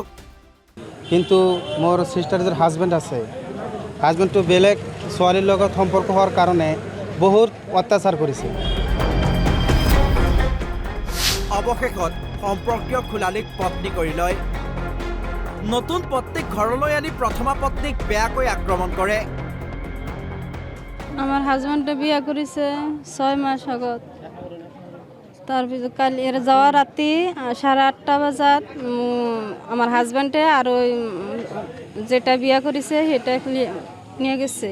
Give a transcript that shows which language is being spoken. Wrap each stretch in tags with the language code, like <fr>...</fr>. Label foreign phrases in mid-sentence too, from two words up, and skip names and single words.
<as>কিন্তু মোৰ চিষ্টাৰৰ হাজবেণ্ড আছে, হাজবেণ্ডটো বেলেগ ছোৱালীৰ লগত সম্পৰ্ক হোৱাৰ কাৰণে বহুত অত্যাচাৰ কৰিছে। অৱশেষত সম্পৰ্কীয় খুলালীক পত্নী কৰি লয়। নতুন পত্নীক ঘৰলৈ আনি প্ৰথমা পত্নীক বেয়াকৈ আক্ৰমণ কৰে।</as> <bn>আমার হাজবেন্ডে বিয়া করেছে 6 মাস আগত। তারপর কালি এর যাওয়ার রাতে 8:30 বাজাত আমার হাজবেন্ডে আর ওই যেটা বিয়া করেছে সেটা নিয়ে গেছে।</bn>